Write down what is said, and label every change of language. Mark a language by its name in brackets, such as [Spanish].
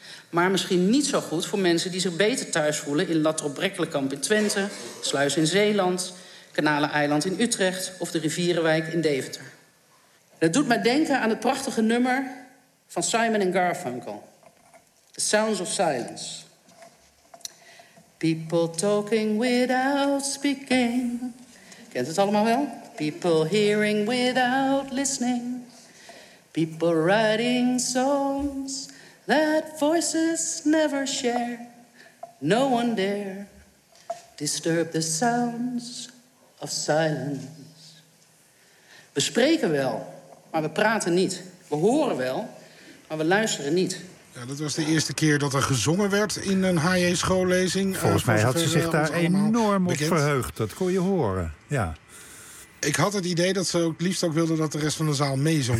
[Dutch] Maar misschien niet zo goed voor mensen die zich beter thuis voelen in Lattrop-Brekkelenkamp in Twente, Sluis in Zeeland, Kanaleneiland in Utrecht of de Rivierenwijk in Deventer. Dat doet mij denken aan het prachtige nummer van Simon & Garfunkel. [English] The Sounds of Silence. People talking without speaking. [Dutch] Kent het allemaal wel? [English] People hearing without listening. People writing songs that voices never share. No one dare disturb the sounds of silence. [Dutch] We spreken wel, maar we praten niet. We horen wel, maar we luisteren niet. Ja, dat was de eerste keer dat er gezongen werd in een HJ-schoollezing. Volgens mij had ze zich daar enorm op verheugd. Dat kon je horen, ja. Ik had het idee dat ze het liefst ook wilden dat de rest van de zaal meezong.